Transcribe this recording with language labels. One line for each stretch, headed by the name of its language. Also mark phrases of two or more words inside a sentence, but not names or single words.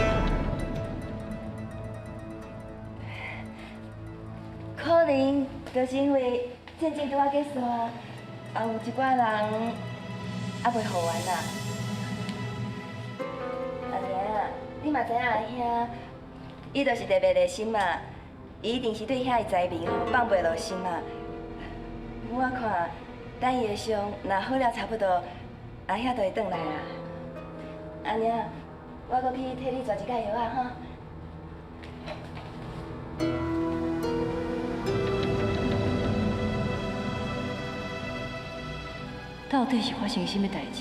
Min Nan Chinese: 可能就是因为战争拄啊结束啊，也有一寡人还袂好完啦。阿娘，你嘛知影阿兄，伊就是特别热心嘛，伊一定是对遐个财民放袂落心嘛。我看，等伊的伤若好了差不多，阿兄就会转来啦。阿娘，我搁去替你做一盖药啊哈。到底是发生什么代志？